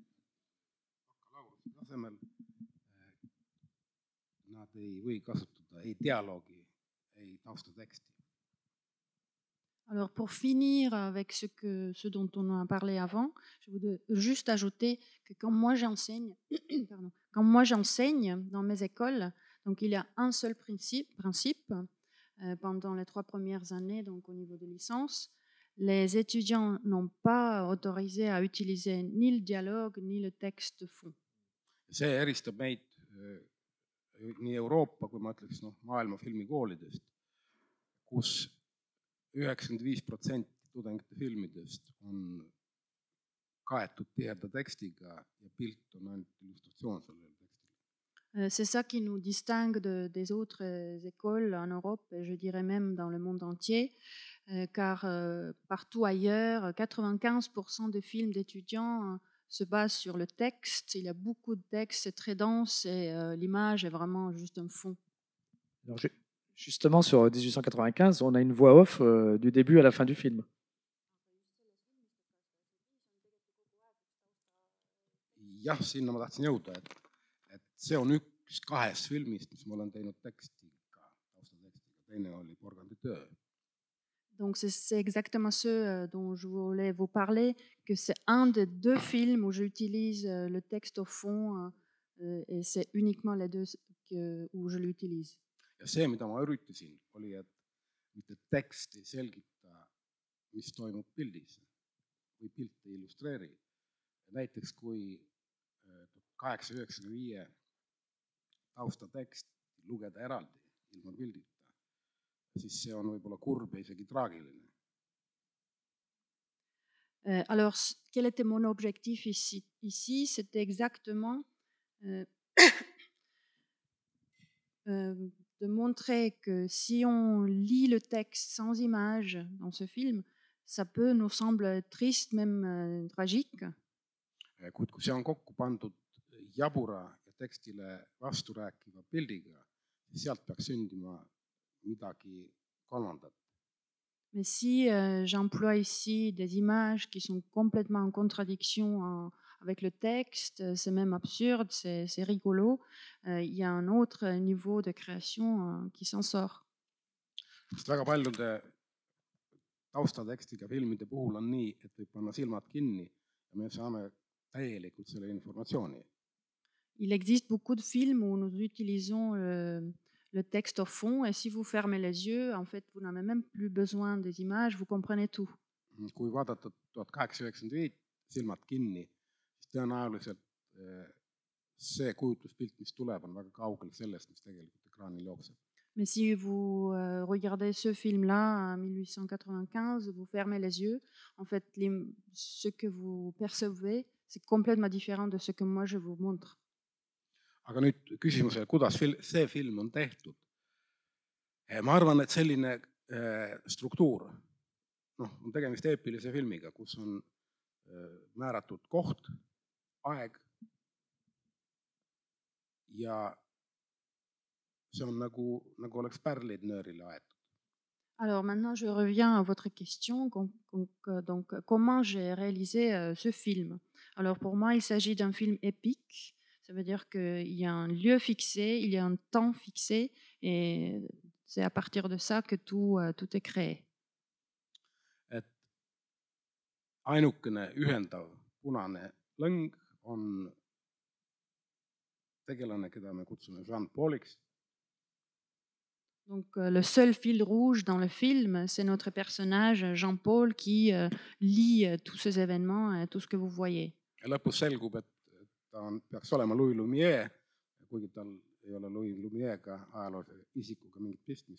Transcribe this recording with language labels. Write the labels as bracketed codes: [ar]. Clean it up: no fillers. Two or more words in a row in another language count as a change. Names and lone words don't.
[et] Bakalaureuse tasemel nad ei või kasutada ei dialoogi, ei taustateksti. [fr] Alors pour finir avec ce dont on a parlé avant, je voudrais juste ajouter que quand moi j'enseigne, dans mes écoles, donc il y a un seul principe pendant les 3 premières années, donc au niveau de licence, les étudiants n'ont pas autorisé à utiliser ni le dialogue ni le texte fond. [et] See eristab meid nii Euroopa kui ma ütleks maailma filmikoolidest, kus 95% tudengite filmidest on kaetud tiheda tekstiga ja pilt on ainult illustratsioon sellele tekstile. [fr] C'est ça qui nous distingue des autres écoles en Europe et je dirais même dans le monde entier, car partout ailleurs, 95% des films d'étudiants se basent sur le texte. Il y a beaucoup de textes, c'est très dense et l'image est vraiment juste un fond. Alors, justement, sur 1895, on a une voix off du début à la fin du film. [et] Jah, sinna ma tahtsin jõuda, et see on üks 2 filmist, mis ma olen teinud tekstiga, taustatekstiga, teine oli Porganditöö. [fr] Donc c'est exactement ce dont je voulais vous parler, que c'est un des 2 films où j'utilise le texte au fond et c'est uniquement les 2 où je l'utilise. [et] Ja see, mida ma üritasin, oli, et mitte tekst ei selgita, mis toimub pildis või pilt ei illustreeri. Näiteks kui 1895 taustatekst lugeda eraldi ilma pildita, siis see on võib-olla kurb ja isegi traagiline. [fr] Alors, quel était mon objectif ici? C'était exactement de montrer que si on lit le texte sans image dans ce film, ça peut nous sembler triste, même tragique. [et] Kuid kui see on kokku pandud jabura ja tekstile vastu rääkiva pildiga, siis sealt peaks sündima midagi kolmandat. [fr] Mais si j'emploie ici des images qui sont complètement en contradiction avec le texte, c'est même absurde, c'est rigolo, il y a un autre niveau de création qui s'en sort. [et] Sest väga paljude taustatekstiga filmide puhul on nii, et võib panna silmad kinni ja me saame täielikult selle informatsiooni. [fr] Il existe beaucoup de films où nous utilisons le texte au fond et si vous fermez les yeux, en fait, vous n'avez même plus besoin des images, vous comprenez tout. [et] Kui vaadata 1895 silmad kinni, siis tõenäoliselt see kujutluspilt, mis tuleb, on väga kaugel sellest, mis tegelikult ekraanil jookseb. [fr] Mais si vous regardez ce film-là en 1895, vous fermez les yeux, en fait, ce que vous percevez, c'est complètement différent de ce que moi je vous montre. [et] Aga nüüd küsimusele, kuidas see film on tehtud. Ma arvan, et selline struktuur, on tegemist eepilise filmiga, kus on määratud koht, aeg ja see on nagu oleks pärlid nöörile aetud. [fr] Alors maintenant, je reviens à votre question. Donc, comment j'ai réalisé ce film? Alors pour moi, il s'agit d'un film épique. Ça veut dire qu'il y a un lieu fixé, il y a un temps fixé, et c'est à partir de ça que tout est créé. [et] Et ainukene ühendav punane lõng on tegelane, keda me kutsume Jean Pauliks. [fr] Donc le seul fil rouge dans le film, c'est notre personnage Jean-Paul qui lie tous ces événements et tout ce que vous voyez. [et] Ja lõpus selgub, et ta peaks olema Louis Lumière, kuigi tal ei ole Louis Lumière'ga ajaloolise isikuga mingit pistmist.